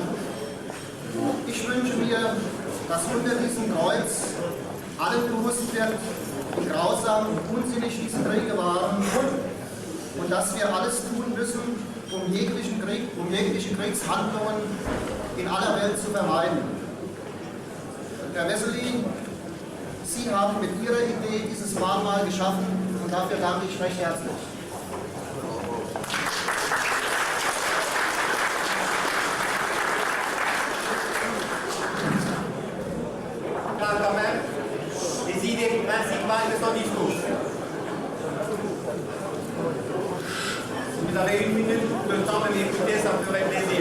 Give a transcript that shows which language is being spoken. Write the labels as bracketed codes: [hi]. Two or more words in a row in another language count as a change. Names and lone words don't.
[de] Ich wünsche mir, dass unter diesem Kreuz allen bewusst wird, wie grausam und unsinnig diese Kriege waren und dass wir alles tun müssen, um jegliche Kriegshandlungen in aller Welt zu vermeiden. Herr Wessely, Sie haben mit Ihrer Idee dieses Mahnmal geschaffen und dafür danke ich recht herzlich. [fr] Quand même les idées principales de son discours. Si vous avez une minute de temps de m'écouter, ça me ferait plaisir.